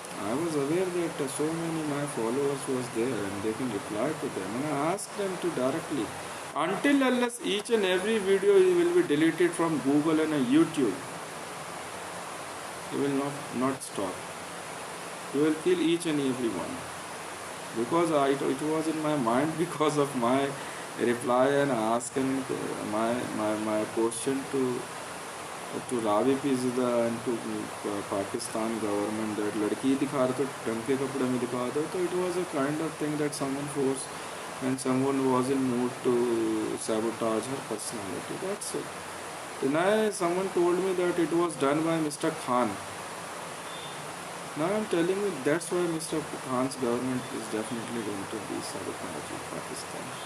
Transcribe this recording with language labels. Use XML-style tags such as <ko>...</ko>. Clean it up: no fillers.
<en>I was aware that so many my followers was there and they can reply to them, and I asked them to directly, until unless each and every video will be deleted from Google and YouTube, you will not stop. You will kill each and every one. Because it was in my mind because of my reply and asking my question to Ravi P. Zada and to Pakistan government that</en> <hi>लड़की दिखा रहे तो ढंग के कपड़े में दिखा दो.</hi> <en>So it was a kind of thing that someone forced, and someone was in mood to sabotage her personality. That's it. Then someone told me that it was done by Mr. Khan. Now I'm telling you, that's why Mr. Khan's government is definitely going to be sabotaging Pakistan.</en>